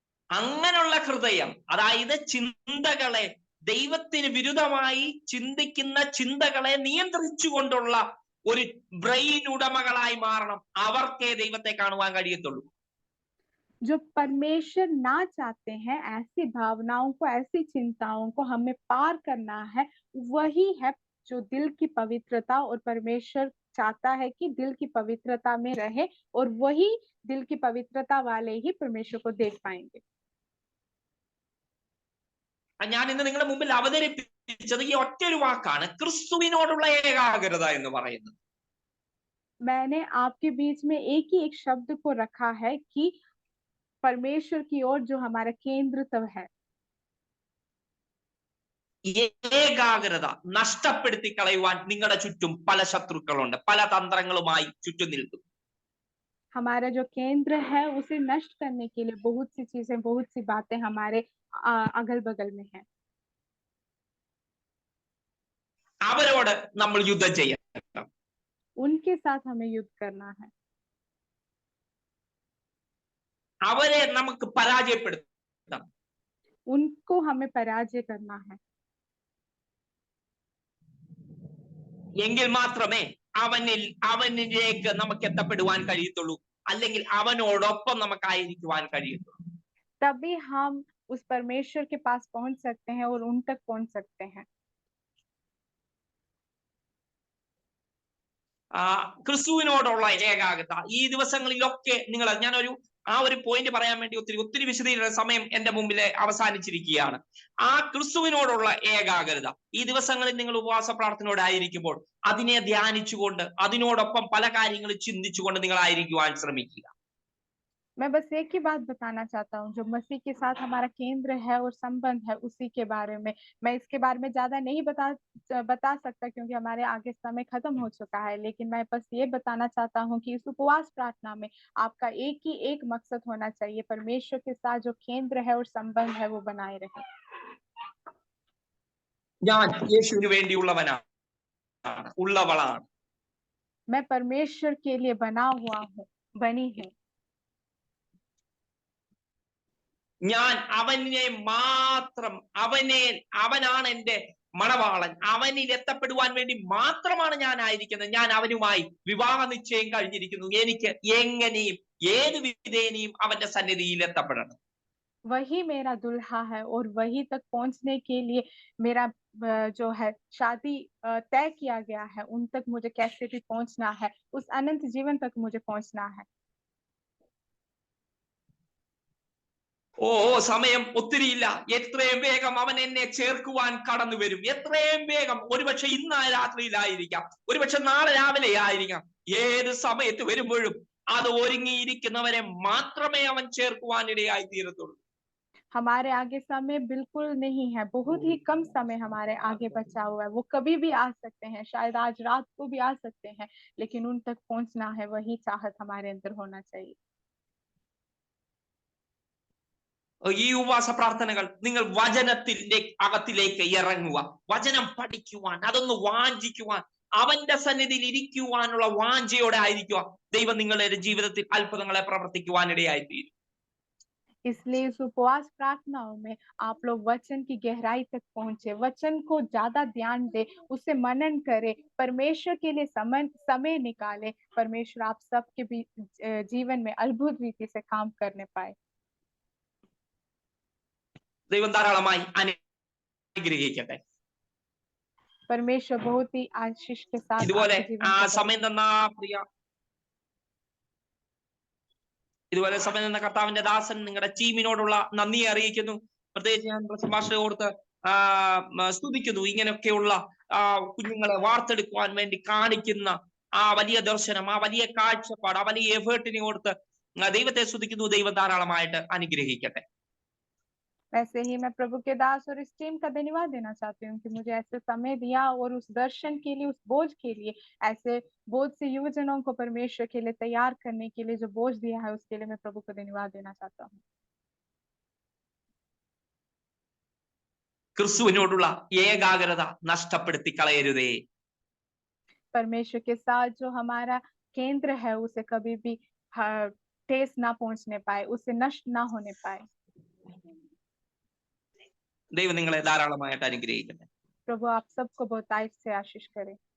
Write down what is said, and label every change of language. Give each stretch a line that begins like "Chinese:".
Malayalam: അങ്ങനെയുള്ള ഹൃദയം, അതായത് ചിന്തകളെ, ദൈവത്തിന് വിരുദ്ധമായി ചിന്തിക്കുന്ന ചിന്തകളെ നിയന്ത്രിച്ചുകൊണ്ടുള്ള ഒരു ബ്രെയിൻ ഉടമകളായി മാറണം. അവർക്കേ ദൈവത്തെ കാണുവാൻ കഴിയത്തുള്ളൂ.
Hindi: जो परमेश्वर ना चाहते हैं, ऐसी भावनाओं को, ऐसी चिंताओं को हमें पार करना है, वही है जो दिल की पवित्रता। और परमेश्वर चाहता है कि दिल की पवित्रता में रहे, और वही दिल की पवित्रता वाले ही परमेश्वर को देख पाएंगे।
Malayalam: ഞാൻ ഇന്ന് നിങ്ങളുടെ മുമ്പിൽ അവതരിപ്പിച്ചത് ഈ ഒറ്റൊരു വാക്കാണ്, ക്രിസ്തുവിനോടുള്ള ഏകാഗ്രത എന്ന് പറയുന്നത്.
Hindi: मैंने आपके बीच में एक ही एक शब्द को रखा है कि परमेश्वर की ओर जो हमारा केंद्र है।
Malayalam: ഏകാഗ്രത നഷ്ടപ്പെടുത്തി കളയുവാൻ നിങ്ങളുടെ ചുറ്റും പല ശത്രുക്കളുണ്ട്, പല തന്ത്രങ്ങളുമായി ചുറ്റും നിൽക്കും.
Hindi: हमारा जो केंद्र है उसे नष्ट करने के लिए बहुत सी चीजें, बहुत सी बातें हमारे अगल बगल में है।
Malayalam: അവരോട് നമ്മൾ യുദ്ധം ചെയ്യണം.
Hindi: उनके साथ हमें युद्ध करना है।
Malayalam: അവരെ നമുക്ക് പരാജയപ്പെടുത്തണം.
Hindi: उनको हमें पराजय करना है।
Malayalam: എങ്കിൽ മാത്രമേ അവനിലേക്ക് നമുക്ക് എത്തപ്പെടുവാൻ കഴിയത്തുള്ളൂ, അല്ലെങ്കിൽ അവനോടൊപ്പം നമുക്കായിരിക്കുവാൻ കഴിയത്തുള്ളൂ.
Hindi: तभी हम उस परमेश्वर के पास पहुंच सकते हैं और उन तक पहुंच सकते हैं।
Malayalam: ക്രിസ്തുവിനോടുള്ള ഏകാഗ്രത ഈ ദിവസങ്ങളിലൊക്കെ ഞാനൊരു ഒരു പോയിന്റ് പറയാൻ വേണ്ടി ഒത്തിരി വിശദീകരണ സമയം എന്റെ മുമ്പിൽ അവസാനിച്ചിരിക്കുകയാണ്. ആ ക്രിസ്തുവിനോടുള്ള ഏകാഗ്രത ഈ ദിവസങ്ങളിൽ നിങ്ങൾ ഉപവാസ പ്രാർത്ഥനയോടായിരിക്കുമ്പോൾ അതിനെ ധ്യാനിച്ചുകൊണ്ട് അതിനോടൊപ്പം പല കാര്യങ്ങളും ചിന്തിച്ചുകൊണ്ട് നിങ്ങളായിരിക്കുവാൻ ശ്രമിക്കുക.
Hindi: मैं बस एक ही बात बताना चाहता हूँ, जो मसीह के साथ हमारा केंद्र है और संबंध है, उसी के बारे में। मैं इसके बारे में ज्यादा नहीं बता सकता क्योंकि हमारे आगे समय खत्म हो चुका है, लेकिन मैं बस ये बताना चाहता हूँ कि इस उपवास प्रार्थना में आपका एक ही एक मकसद होना चाहिए, परमेश्वर के साथ जो केंद्र है और संबंध है वो बनाए रहे।
Malayalam: ഞാൻ യേശുവിന് വേണ്ടിയുള്ളവനാണ്, ഉള്ളവളാണ്.
Hindi: मैं परमेश्वर के लिए बना हुआ हूँ, बनी हूँ।
Malayalam: ഞാൻ അവനെ മാത്രം, അവനാണ് എന്റെ മണവാളൻ, അവനിൽ എത്തപ്പെടുവാൻ വേണ്ടി മാത്രമാണ് ഞാൻ ആയിരിക്കുന്നത്. ഞാൻ അവനുമായി വിവാഹ നിശ്ചയം കഴിഞ്ഞിരിക്കുന്നു. എനിക്ക് എങ്ങനെയും ഏത് വിധേനയും അവന്റെ സന്നിധിയിൽ എത്തപ്പെടണം.
Hindi: वही मेरा दुल्हा है और वही तक पहुंचने के लिए मेरा जो है शादी तय किया गया है उन तक मुझे कैसे भी पहुंचना है, उस अनंत जीवन तक मुझे पहुंचना है।
Malayalam: ഓ സമയം ഒത്തിരിയില്ല. എത്രയും വേഗം അവൻ എന്നെ ചേർക്കുവാൻ കടന്നു വരും. എത്രയും വേഗം. ഒരുപക്ഷെ ഇന്ന് രാത്രിയിലായിരിക്കാം, ഒരുപക്ഷെ നാളെ രാവിലെ ആയിരിക്കാം. ഏത് സമയത്ത് വരുമ്പോഴും അത് ഒരുങ്ങിയിരിക്കുന്നവരെ മാത്രമേ അവൻ ചേർക്കുവാനിടയായി തീരത്തുള്ളൂ.
Hindi: हमारे आगे समय बिल्कुल नहीं है, बहुत ही कम समय हमारे आगे बचा हुआ है। वो कभी भी आ सकते हैं, शायद आज रात को भी आ सकते हैं, लेकिन उन तक पहुंचना है, वही चाहत हमारे अंदर होना चाहिए।
Malayalam: ഈ ഉപവാസ പ്രാർത്ഥനകൾ നിങ്ങൾ വചനത്തിന്റെ അകത്തിലേക്ക് ഇറങ്ങുക, വചനം പഠിക്കുവാൻ, അതൊന്ന് വാഞ്ചിക്കുവാൻ, അവന്റെ സന്നിധിയിൽ ഇരിക്കുവാനുള്ള വാഞ്ചയോടെ ആയിരിക്കുക. ദൈവം നിങ്ങളുടെ ജീവിതത്തിൽ അത്ഭുതങ്ങളെ പ്രവർത്തിക്കുവാനിടയായി തീരും.
Hindi: इसलिए इस उपवास प्रार्थनाओं में आप लोग वचन की गहराई तक पहुंचे, वचन को ज्यादा ध्यान दे, उसे मनन करे, परमेश्वर के लिए समय निकाले। परमेश्वर आप सबके भी जीवन में अद्भुत रीति से काम करने पाए।
Malayalam: ദൈവം ധാരാളമായി അനുഗ്രഹിക്കട്ടെ.
Hindi: परमेश्वर बहुत ही आशीष के साथ
Malayalam: ഇതുപോലെ
Hindi: आपके जीवन को
Malayalam: സമയം തന്ന പ്രിയ, ഇതുപോലെ സമയം തന്ന കർത്താവിന്റെ ദാസൻ നിങ്ങളുടെ ടീമിനോടുള്ള നന്ദി അറിയിക്കുന്നു. പ്രത്യേകിച്ച് ഞാൻ പ്രസംഭാഷയെ ഓർത്ത് സ്തുതിക്കുന്നു. ഇങ്ങനെയൊക്കെയുള്ള കുഞ്ഞുങ്ങളെ വാർത്തെടുക്കുവാൻ വേണ്ടി കാണിക്കുന്ന ആ വലിയ ദർശനം, ആ വലിയ കാഴ്ചപ്പാട്, ആ വലിയ എഫേർട്ടിനെ ഓർത്ത് ദൈവത്തെ സ്തുതിക്കുന്നു. ദൈവം ധാരാളമായിട്ട് അനുഗ്രഹിക്കട്ടെ.
Hindi: वैसे ही मैं प्रभु के दास और इस टीम का धन्यवाद देना चाहती हूँ कि मुझे ऐसे समय दिया और उस दर्शन के लिए, उस बोझ के लिए, ऐसे बहुत से युवजनों को परमेश्वर के लिए तैयार करने के लिए जो बोझ दिया है, उसके लिए मैं प्रभु को धन्यवाद देना चाहता हूँ।
Malayalam: ക്രിസ്തുവിനോടുള്ള ഏകാഗ്രത നഷ്ടപ്പെടുത്തി കളയരുതേ.
Hindi: परमेश्वर के साथ जो हमारा केंद्र है उसे कभी भी ठेस ना पहुंचने पाए, उसे नष्ट ना होने पाए।
Malayalam: ദൈവം നിങ്ങളെ ധാരാളമായിട്ട് അനുഗ്രഹിക്കട്ടെ.
Hindi: प्रभु आप सबको बहुतायत से आशीष करे।